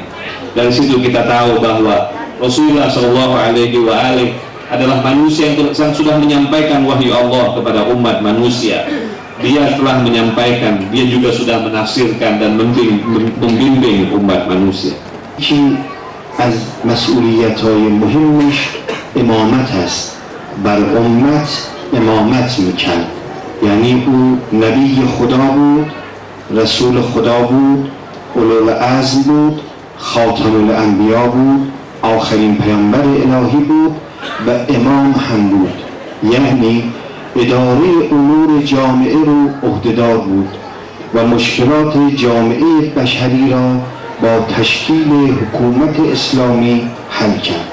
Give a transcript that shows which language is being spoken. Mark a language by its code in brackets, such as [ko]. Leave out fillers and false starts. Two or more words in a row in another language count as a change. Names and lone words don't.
[id] Dari situ kita tahu bahwa Rasulullah [ar] صلى الله عليه وسلم [id] adalah manusia yang sudah menyampaikan wahyu Allah kepada umat manusia. Dia telah menyampaikan, dia juga sudah menafsirkan dan membimbing umat manusia. [fa] از مسئولیت‌های مهمش امامت است. بر امت امامت میکرد، یعنی او نبی خدا بود، رسول خدا بود، اولوالعزم بود، خاتم الانبیا بود، آخرین پیامبر الهی بود و امام هم بود، یعنی اداره امور جامعه رو عهدهدار بود و مشکلات جامعه بشری را با تشکیل حکومت اسلامی حل کرد.